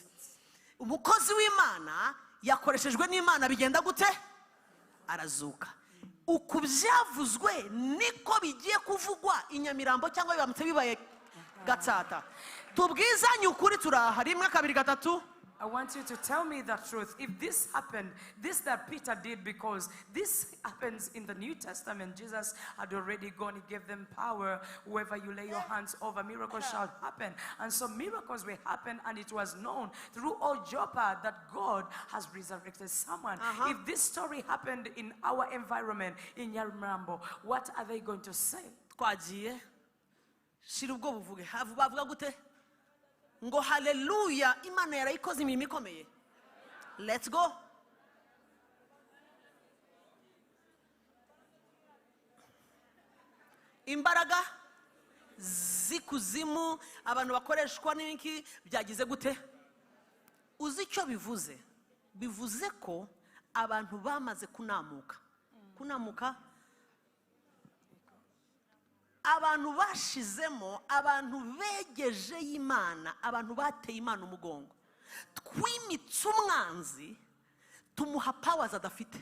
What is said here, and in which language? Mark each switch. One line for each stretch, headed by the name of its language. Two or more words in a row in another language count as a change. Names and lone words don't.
Kinyarwanda: Umukozi w'Imana yakoreshejwe n'Imana, bigenda gute? Arazuka. Uku byavuzwe niko bigiye kuvugwa Inyamirambo cyangwa bibamutse bibaye Gatsata. Tubwizanye ukuri turaha rimwe kabiri gatatu.
English: I want you to tell me the truth. If this happened, this that Peter did, because this happens in the New Testament. Jesus had already gone. He gave them power. Whoever you lay your hands over, miracles shall happen. And so miracles will happen, and it was known through all Joppa that God has resurrected someone. If this story happened in our environment, in Nyamirambo, what are they going to say?
Kinyarwanda: Twagiye shira ubwo buvuge bavuga gute? Ngo haleluya, Imana yarayikoze imirimo ikomeye.
English: Let's go.
Kinyarwanda: imbaraga zikuzimu abantu bakoreshwa n'iki byagize gute? Uzi icyo bivuze? Bivuze ko abantu bamaze kunamuka abantu bashizemo, abantu begeje y'Imana, abantu bateye Imana umugongo, twimitse umwanzi tumuha powers adafite.